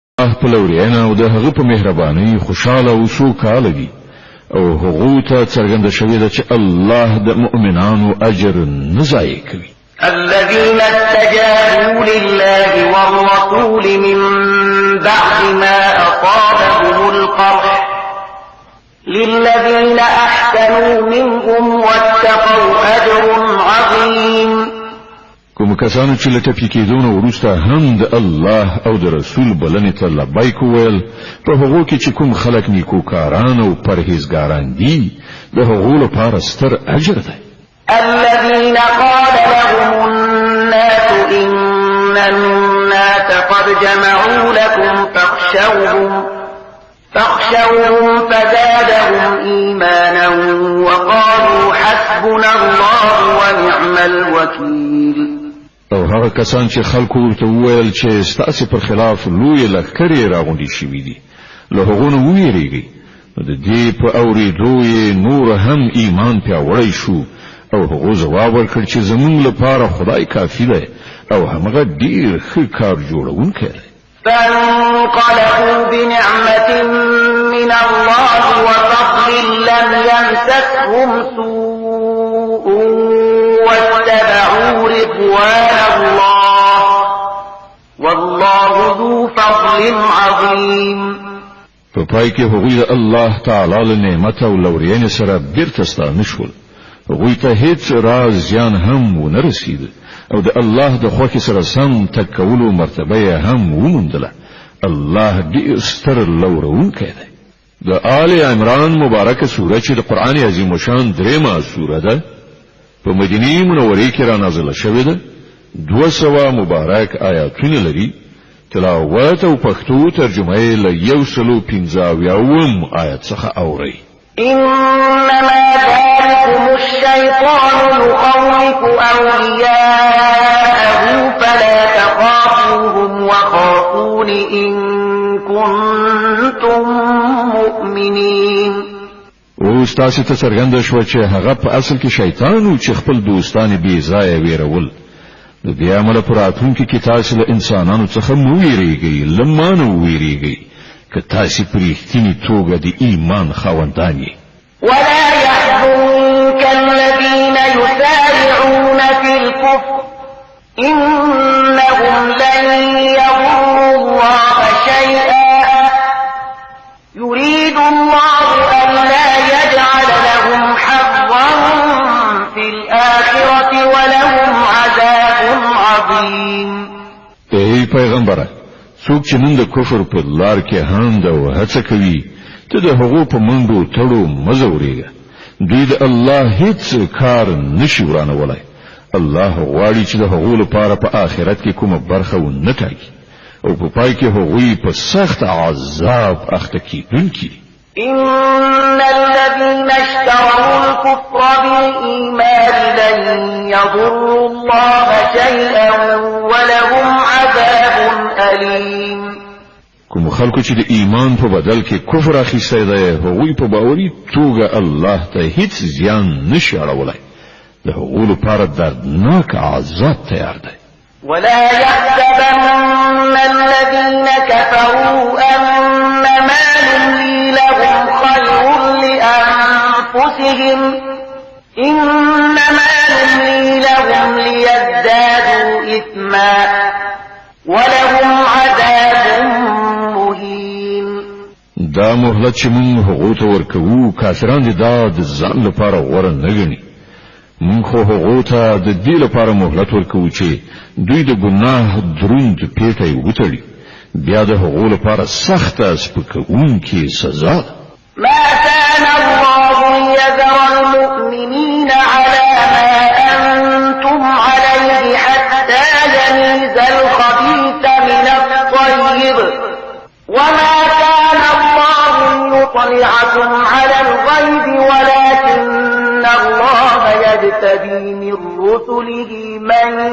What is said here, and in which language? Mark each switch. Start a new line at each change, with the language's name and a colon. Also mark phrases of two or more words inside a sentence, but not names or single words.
Pashto: الله په لورینه او د هغه په مهرباني خوشاله او سوکاله دي او هغه ته څرګنده شوی ده چې الله د مؤمنانو اجر نه ضایع کوي.
Arabic: الذين استجابوا لله والرسول من بعد ما أصابهم القرح للذين أحسنوا منهم واتقوا أجر عظيم.
Pashto: کوم کسانو چې له ټپي کېدو وروسته هم د الله او د رسول بلنې ته لبیک وویل په هغو کې چې کوم خلک نیکوکاران او پرهیزګاران دي د هغو لپاره ستر اجر دی.
Arabic: الذين قال لهم الناس إن الناس قد جمعوا لكم فاخشوهم فزادهم إيمانا وقالوا حسبنا الله ونعم الوكيل.
Pashto: او هغه کسان چې خلکو ورته وویل چې ستاسو پر خلاف لوی لښکرې راغونډې شوي دي له هغو نه وویریږئ. د دې په اورېدو یې نور هم ایمان پیاوړی شو او هغه جواب ورکړ چې زموږ لپاره خدای کافی دی او هغه ډیر ښه کار جوړونکی دی.
Arabic: فانقلبوا بنعمة من الله وفضل لم يمسسهم سوء واتبعوا رضوان الله والله ذو فضل عظيم.
Pashto: په پای کې هغوی د الله تعالی له نعمت او لورینې سره بیرته ستانه شول. هغوی ته هیڅ راز زیان هم ونه رسید او د الله د خوښۍ سره سم تکولو مرتبه هم وموندله. الله ډیر ستر لورونکی دی. د آل عمران مبارکه سوره چې د قرآن عظیم شان درېمه سوره ده په مدینه منوره کې را نازله شوې ده. 200 مبارک آیاتونه لري. تلاوت او پښتو ترجمه یې له 115 آیت څخه اوري.
Arabic: إنما ذلكم الشيطان يخوف أولياءه فلا تخافوهم وخافون إن كنتم مؤمنين.
Pashto: اوس تاسو ته څرګنده شوه چې هغه په اصل کې شیطان او چې خپل دوستان بې ځایه ویرول. د دې عمل پر راتلونکي کې تاسو له انسانانو څخه مو ویریږئ لمانو ویریږئ که تاسو په رښتینې توګه د ایمان خاوندان یې.
Arabic: ولا يحزنك الذين يسارعون في الكفر إنهم لن يضروا الله شيئا يريد الله ألا يجعل لهم حظا في الآخرة ولهم عذاب عظيم.
Pashto: ای پیغمبره څوک چې نن د کفر په لار کې هاند او هڅه کوي ته د هغو په منډو تړو مزورېږه. دوی د الله هیڅ کار نشي ورانولی. الله غواړي چې د هغو لپاره په آخرت کې کومه برخه ونه ټاکي او په پای کې هغوی په سخت عذاب اخته کیدونکي.
Arabic: إن الذين اشتروا الكفر بالإيمان لن يضروا الله شيئا ولهم عذاب أليم.
Pashto: کوم خلکو چې د ایمان په بدل کې کفر اخیستی دی هغوی په باوري توګه الله ته هیڅ زیان نشي اړولی. د هغو لپاره دردناک عذاب تیار دی.
Arabic: ولا يحسبن الذين كفروا أنما نملي لهم خير لأنفسهم إنما نملي لهم ليزدادوا إثما ولهم عذاب مهين.
Pashto: دا مهلت چې موږ هغو ته ورکوو کافران دي دا د ځان لپاره غوره نه ګڼي. موږ خو هغو ته د دې لپاره مهلت ورکوو چې دوی د ګناه دروند پیټی وتړي بیا د هغو لپاره سخته سپکونکې سزا ده.
Arabic: ما كان الله ليذر المؤمنين على ما أنتم عليه حتى يميز الخبيث من الطيب وما كان الله ليطلعكم على الغيب ولكن الله يجتبي من رسله من